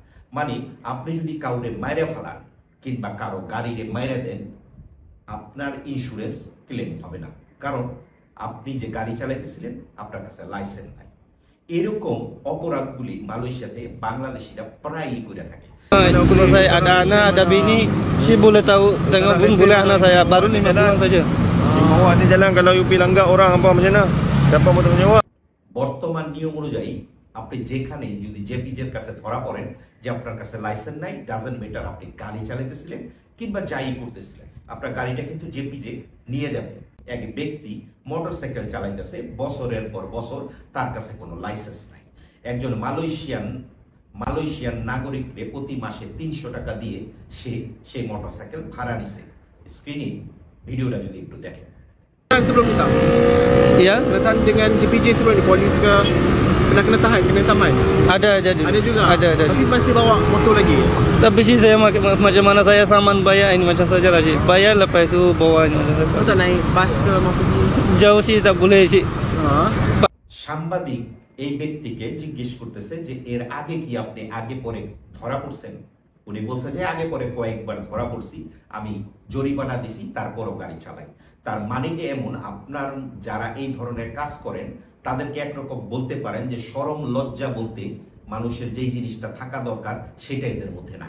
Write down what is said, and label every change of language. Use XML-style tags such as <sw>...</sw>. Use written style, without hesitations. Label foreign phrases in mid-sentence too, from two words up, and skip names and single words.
<bn>মানে আপনি যদি কাউরে মাইরে ফেলান কিংবা কারো গাড়িরে মাইরে দেন, আপনার ইন্স্যুরেন্স ক্লেম হবে না, কারণ আপনি যে গাড়ি চালাইতেছিলেন আপনার কাছে লাইসেন্স নাই। এরকম অপরাধগুলি মালয়েশিয়াতে বাংলাদেশিরা প্রায়ই করে থাকে।</bn> <ms>Kalau saya ada anak, ada bini, si boleh tahu tengok pun boleh anak saya baru 5 bulan saja. You bawa atas jalan kalau you pergi langgar orang apa macam mana? Siapa mau tanggungjawab?</ms> <bn>বর্তমান নিয়ম অনুযায়ী আপনি যেখানে যদি জেপিজের কাছে ধরা পড়েন যে আপনার কাছে লাইসেন্স নাই,</bn> <en>doesn't matter</en> <bn>আপনি গাড়ি চালাতেছিলেন কিংবা যাই করতেছিলেন, আপনার গাড়িটা কিন্তু জেপিজে নিয়ে যাবে। এক ব্যক্তি মোটরসাইকেল চালাইতেছে বছরের পর বছর, তার কাছে কোনো লাইসেন্স নাই। একজন মালয়েশিয়ান নাগরিককে প্রতি মাসে 300 টাকা দিয়ে সেই মোটরসাইকেল ভাড়া নিছে। স্ক্রিনে ভিডিওটা যদি একটু দেখেন।</bn> <ms>Sebelum ni tak? Ya, Pernah dengan JPJ sebelum ni, polis ke kena tahan, kena saman? ada jadi. Ada juga? Ada. Tapi masih bawa motor lagi? Tapi sih saya macam mana saya saman bayar ini macam saja lah sih. Bayar lepas itu bawa ini macam Kau tak naik bas ke mau pergi? Jauh sih tak boleh sih.</ms> <bn>সাংবাদিক এই ব্যক্তিকে জিজ্ঞেস করতেছে যে এর আগে কি আপনি আগে পরে ধরা পড়ছেন? উনি বলছে যে আগে পরে কয়েকবার ধরা পড়ছি, আমি জরিমানা দিছি, তারপরও গাড়ি চালাই। তার মানেটা এমন, আপনার যারা এই ধরনের কাজ করেন তাদেরকে একরকম বলতে পারেন যে শরম লজ্জা বলতে মানুষের যেই জিনিসটা থাকা দরকার সেটা এদের মধ্যে নাই।</bn>